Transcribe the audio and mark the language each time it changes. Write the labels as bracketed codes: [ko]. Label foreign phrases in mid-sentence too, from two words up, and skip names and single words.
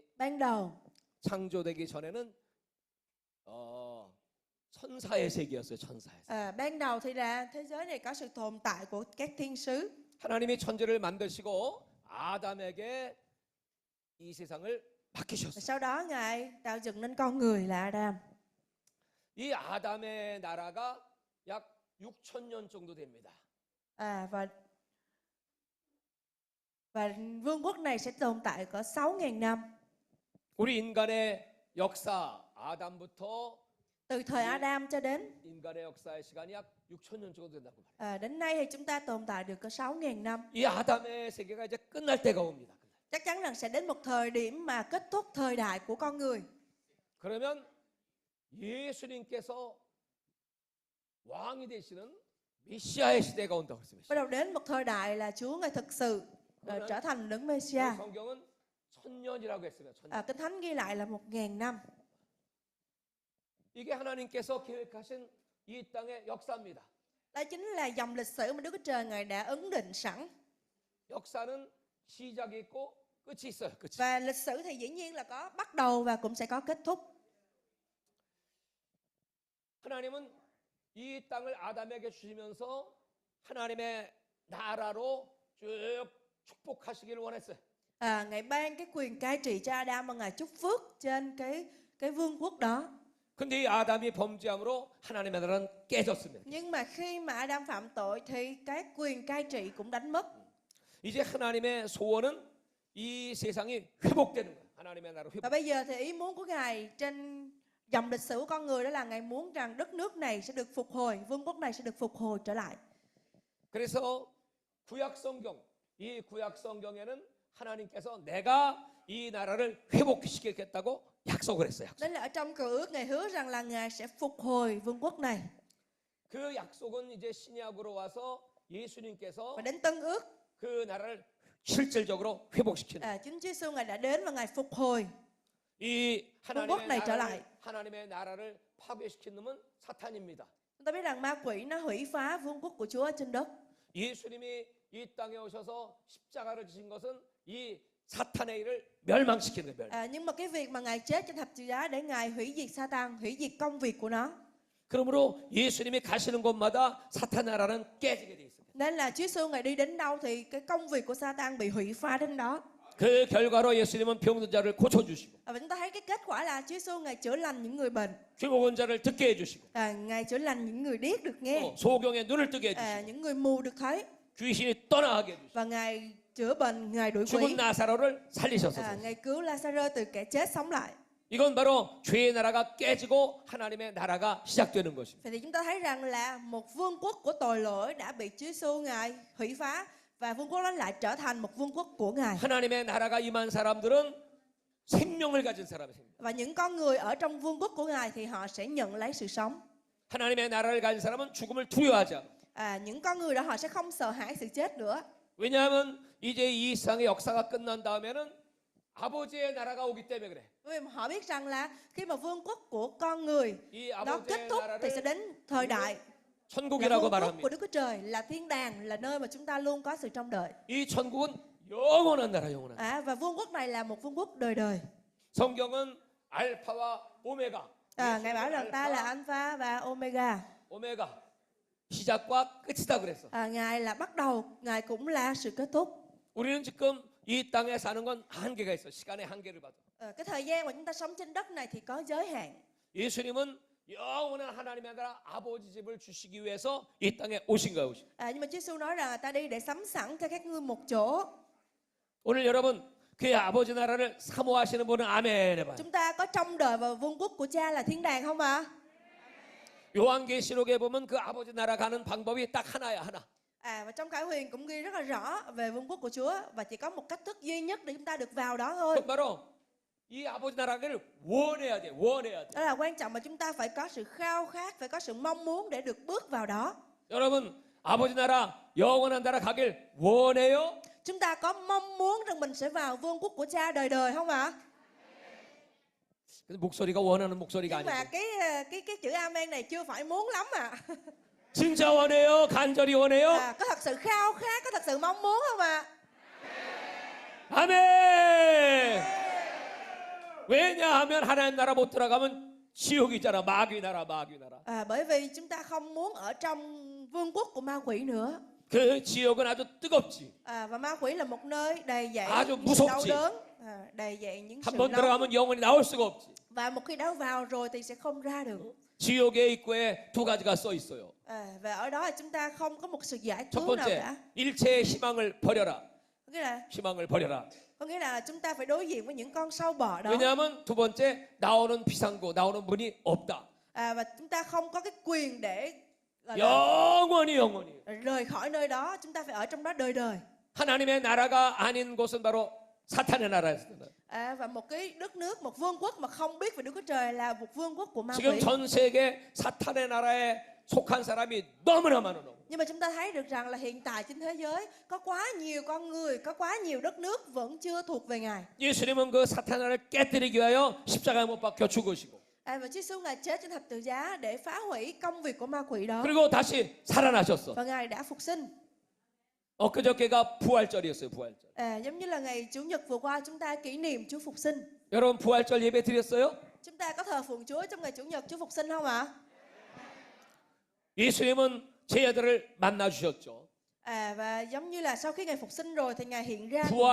[vi] Ban đầu, [ko] 창조되기 전에는 천사의 세계였어요. 천사의 세계. [vi] ban đầu thì là thế giới này có sự tồn tại của các thiên sứ. [ko] 하나님이 천지를 만드시고 아담에게 이 세상을 맡기셨어요. [vi] Sau đó Ngài tạo dựng nên con người là Adam. [ko] 이 아담의 나라가 약 6,000년 정도 됩니다. [vi] Và vương quốc này sẽ tồn tại cỡ 6.000 năm. [ko] 우리 인간의 역사 아담부터 [vi] Từ thời Adam cho đến [ko] 인간의 역사의 시간이 약 6,000년 정도 된다고 말해요. [vi] đến nay thì chúng ta tồn tại được cỡ 6.000 năm. [ko] 이 아담의 세계가 이제 끝날 때가 옵니다. [vi] Chắc chắn rằng sẽ đến một thời điểm mà kết thúc thời đại của con người. [ko] 그러면 예수님께서 왕이 되시는 메시아의 시대가 온다고 했습니다. [vi] Bắt đầu đến một thời đại là Chúa Ngài thực sự trở thành đấng Mêsia. [ko] 성경은 1,000년이라고 했습니다. 1,000년. [vi] Kinh Thánh ghi lại là 1.000 năm. [ko] 이게 하나님께서 계획하신 이 땅의 역사입니다. [vi] Đó chính là dòng lịch sử mà Đức Chúa Trời Ngài đã ấn định sẵn. [ko] 역사는 시작이 있고 끝이 있어요. 끝이. [vi] Và lịch sử thì dĩ nhiên là có bắt đầu và cũng sẽ có kết thúc. [ko] 하나님은 이 땅을 아담에게 주시면서 하나님의 나라로 쭉 축복하시기를 원했어요. [vi] Ngài ban cái quyền cai trị cho Adam và Ngài chúc phước trên cái vương quốc đó. [ko] 근데 이 아담이 범죄함으로 하나님의 나라는 깨졌습니다. [vi] Nhưng mà khi mà Adam phạm tội thì cái quyền cai trị cũng đánh mất. [ko] 이제 하나님의 소원은 이 세상이 회복되는 거예요. 하나님의 나라 [vi] Và [ko] 회복. [vi] bây giờ thì ý muốn của Ngài trên dòng lịch sử của con người đó là Ngài muốn rằng đất nước này sẽ được phục hồi, vương quốc này sẽ được phục hồi trở lại. [ko] 그래서 구약 성경, 이 구약 성경에는 하나님께서 내가 이 나라를 회복시키겠다고 약속을 했어요. [vi] Nên là ở trong cựu ước Ngài hứa rằng là Ngài sẽ phục hồi vương quốc này. [ko] 그 약속은 이제 신약으로 와서 예수님께서 [vi] Và đến Tân ước, [ko] 그 나라를 실질적으로 회복시키는 [vi] chính Chúa Giêsu Ngài đã đến và Ngài phục hồi. [ko] 이 [vi] vương quốc này trở lại. [ko] 하나님의 나라를 파괴시킨 놈은 사탄입니다. [vi] Chúng ta biết rằng ma quỷ nó hủy phá vương quốc của Chúa ở trên đất. [ko] 예수님이 이 땅에 오셔서 십자가를 지신 것은 이 사탄의 일을 멸망시키는 거예요. [vi] Nhưng mà cái việc mà Ngài chết trên thập tự giá để Ngài hủy diệt Satan, hủy diệt công việc của nó. [ko] 그러므로 예수님이 가시는 곳마다 사탄 나라는 깨지게 돼 있습니다. [vi] Nên là Chúa Giêsu Ngài đi đến đâu thì cái công việc của Satan bị hủy phá đến đó. [ko] 그 결과로 예수님은 병든 자를 고쳐주시고 [vi] Và chúng ta thấy cái kết quả là Chúa Giêsu Ngài chữa lành những người bệnh. [ko] 귀 먹은 자를 듣게 해주시고 [vi] Ngài chữa lành những người điếc được nghe. [ko] 소경의 눈을 뜨게 해주시고 [vi] Những người mù được thấy. [ko] 귀신이 떠나가게 해주시고 [vi] Và Ngài chữa bệnh, Ngài đuổi [ko] 죽은 [vi] quỷ. [ko] 나사로를 살리셨어요. [vi] Ngài cứu Lazarơ từ kẻ chết sống lại. [ko] 이건 바로 죄의 나라가 깨지고 하나님의 나라가 시작되는 것입니다. [vi] Vậy thì chúng ta thấy rằng là một vương quốc của tội lỗi đã bị Chúa Giêsu Ngài hủy phá và vương quốc đó lại trở thành một vương quốc của Ngài. [ko] 하나님의 나라가 임한 사람들은 생명을 가진 사람입니다. [vi] Và những con người ở trong vương quốc của Ngài thì họ sẽ nhận lấy sự sống. [ko] 하나님의 나라를 가진 사람은 죽음을 두려워하지 않아. [vi] Những con người đó họ sẽ không sợ hãi sự chết nữa. [ko] 왜냐하면 이제 이 세상의 역사가 끝난 다음에는 아버지의 나라가 오기 때문에 그래. [vi] Vì mà họ biết rằng là khi mà vương quốc của con người [ko] 이 [vi] nó kết [ko] 아버지의 [vi] thúc thì sẽ [ko] 나라를 [vi] đến thời đại là [ko] 천국이라고 [vi] vương quốc của [ko] 말합니다. [vi] Đức Chúa Trời, là thiên đàng, là nơi mà chúng ta luôn có sự trông đợi. [ko] 이 천국은 영원한 나라, 영원한. [vi] Và vương quốc này là một vương quốc đời đời. [ko] 성경은 알파와 오메가. [vi] Ngài bảo rằng ta là Alpha và Omega. [ko] 오메가. 시작과 끝이다 그랬어. [vi] Ngài là bắt đầu, Ngài cũng là sự kết thúc. [ko] 우리는 지금 이 땅에 사는 건 한계가 있어. 시간의 한계를 받아. [vi] Cái thời gian mà chúng ta sống trên đất này thì có giới hạn. [ko] 예수님은 영원한 하나님의 나라 아버지 집을 주시기 위해서 이 땅에 오신 거예요. [vi] Nhưng mà Chúa Giêsu nói rằng là ta đi để sắm sẵn cho các ngươi một chỗ. [ko] 오늘 여러분 그의 아버지 나라를 사모하시는 분은 아멘 해봐요. [vi] Chúng ta có trông đợi vào vương quốc của Cha là thiên đàng không ạ? [ko] 요한계시록에 보면 그 아버지 나라 가는 방법이 딱 하나야, 하나. [vi] Và trong Khải Huyền cũng ghi rất là rõ về vương quốc của Chúa và chỉ có một cách thức duy nhất để chúng ta được vào đó thôi. [ko] 그건 바로 이 아버지 나라를 원해야 돼. 원해야 돼. [vi] Đó là quan trọng mà chúng ta phải có sự khao khát, phải có sự mong muốn để được bước vào đó. [ko] 여러분 아버지 나라 영원한 나라 가길 원해요? [vi] Chúng ta có mong muốn rằng mình sẽ vào vương quốc của Cha đời đời không ạ? [ko] 근데 목소리가 원하는 목소리가 [vi] Nhưng mà [ko] 아니고. [vi] cái chữ amen này chưa phải muốn lắm ạ. [ko] 진짜 원해요? 간절히 원해요? [vi] Có thật sự khao khát, có thật sự mong muốn không ạ? [ko] 아멘. 왜냐하면 하나님 나라 못 들어가면 지옥이잖아. 마귀 나라, 마귀 나라. [vi] Bởi vì chúng ta không muốn ở trong vương quốc của ma quỷ nữa. [ko] 그 지옥은 아주 뜨겁지. [vi] Và ma quỷ là một nơi đầy dậy [ko] 아주 [vi] những sự đau [ko] 무섭지. [vi] đớn, đầy dậy những sự [ko] 한 번 [vi] đau. [ko] 들어가면 영원히 나올 수가 없지. [vi] Và một khi đã vào rồi thì sẽ không ra được. [ko] 지옥의 입구에 두 가지가 써 있어요. [vi] Và ở đó thì chúng ta không có một sự giải [ko] 첫 [vi] cứu nào [ko] 번째, [vi] cả. [ko] 일체의 희망을 버려라. [vi] Có [ko] 희망을 버려라. [vi] nghĩa là chúng ta phải đối diện với những con sâu bọ đó. [ko] 왜냐하면 두 번째, 나오는 비상구, 나오는 문이 없다. [vi] Và chúng ta không có cái quyền để gọi là [ko] 영원히. [vi] rời khỏi nơi đó. Chúng ta phải ở trong đó đời đời. [ko] 하나님의 나라가 아닌 곳은 바로 사탄의 나라였습니다. [vi] Và một cái đất nước, một vương quốc mà không biết về Đức Chúa Trời là một vương quốc của ma [ko] 지금 [vi] quỷ. [ko] 전 세계 사탄의 나라에 속한 사람이 너무나 많아. [vi] Nhưng mà chúng ta thấy được rằng là hiện tại trên thế giới có quá nhiều con người, có quá nhiều đất nước vẫn chưa thuộc về Ngài. [ko] 예수님은 그 사탄의 나라를 깨뜨리기 위하여 십자가에 못 박혀 죽으시고 [vi] Và Chúa Giêsu Ngài chết trên thập tự giá để phá hủy công việc của ma quỷ đó. [ko] 그리고 다시 살아나셨어. [vi] Và Ngài đã phục sinh. [ko] 엊그저께가 부활절이었어요. 부활절. [vi] Giống như là ngày Chủ nhật vừa qua chúng ta kỷ niệm Chúa phục sinh. [ko] 여러분 부활절 예배 드렸어요? [vi] Chúng ta có thờ phượng Chúa trong ngày Chủ nhật Chúa phục sinh không ạ? [ko] 예수님은 제자들을 만나 주셨죠. [vi] Và giống như là sau khi Ngài phục sinh rồi thì Ngài hiện ra cùng với